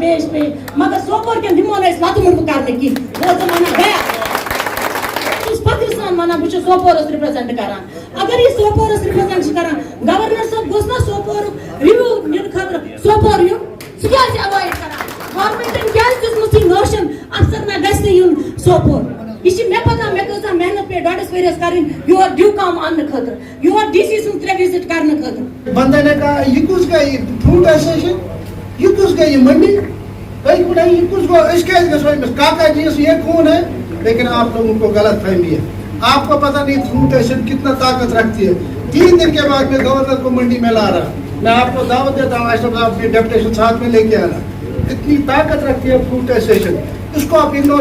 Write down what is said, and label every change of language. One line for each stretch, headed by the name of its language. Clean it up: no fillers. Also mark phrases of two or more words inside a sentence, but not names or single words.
Kashmiri: پیش پیش مگر سوپور کٮ۪ن دِمو نہٕ أسۍ وَتہٕ مُٹھ کرنہٕ کینٛہہ بہٕ ٲسٕس وَنان بہٕ چھُس فخرٕ سان وَنان بہٕ چھُس سوپورس رِپرٛزنٹ کران اگر یہِ سوپورس رِپرٛزنٹ چھِ کران گورنر صٲب گوٚژھ نا سوپورُک رِویو نِنہٕ خٲطرٕ سوپور یُن سُہ کیازِ ایوایڈ کران گورمنٹن کیازِ دِژمٕژ یہِ نوشن افسر نہ گژھِ نہٕ یُن سوپور یہ چھِ مےٚ پتہ مےٚ کۭژاہ محنت پیٚیہِ ڈۄڈس ؤرِیَس کَرٕنۍ یور ڈیو کام اننہٕ خٲطرٕ یور ڈی سی سُنٛد 3 وِزٹ کرنہٕ خٲطرٕ
Urdu: بندہ نے کہا یہ کس گئی
English: fruit association
Urdu: یہ کس گئی منڈی کہیں کو نہیں
Kashmiri: یہ کس گو
Urdu: اس کے کاکا جی یہ کون ہے لیکن آپ لوگوں کو غلط فہمی ہے آپ کو پتہ نہیں
English: fruit association
Urdu: کتنا طاقت رکھتی ہے 3 دن کے بعد میں گورنر کو منڈی میں لا رہا میں آپ کو دعوت دیتا ہوں اشرف صاحب اپنی ڈیپوٹیشن ساتھ میں لے کے آنا اتنی طاقت رکھتی ہے
English: fruit association
Urdu: اس کو آپ اگنور